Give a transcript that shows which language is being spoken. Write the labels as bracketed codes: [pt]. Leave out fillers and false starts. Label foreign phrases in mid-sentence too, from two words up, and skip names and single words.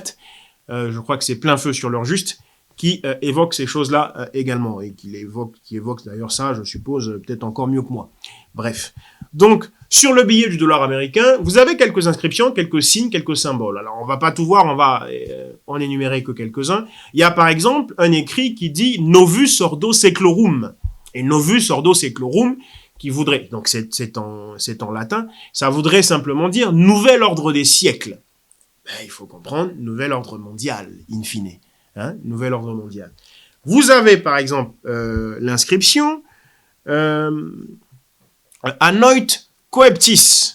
[fr] Je crois que c'est Plein Feu sur l'heure juste, qui évoque ces choses-là également, et qui évoque d'ailleurs ça, je suppose, peut-être encore mieux que moi. Bref. Donc, sur le billet du dollar américain, vous avez quelques inscriptions, quelques signes, quelques symboles. Alors, on va pas tout voir, on va en énumérer que quelques-uns. Il y a par exemple un écrit qui dit « [la] Novus ordo seclorum ». Et « Novus ordo seclorum », [fr] qui voudrait, donc c'est en latin, ça voudrait simplement dire « nouvel ordre des siècles ». Ben, il faut comprendre, nouvel ordre mondial, in fine. Hein, nouvel ordre mondial. Vous avez par exemple l'inscription [la] Anoit Coeptis.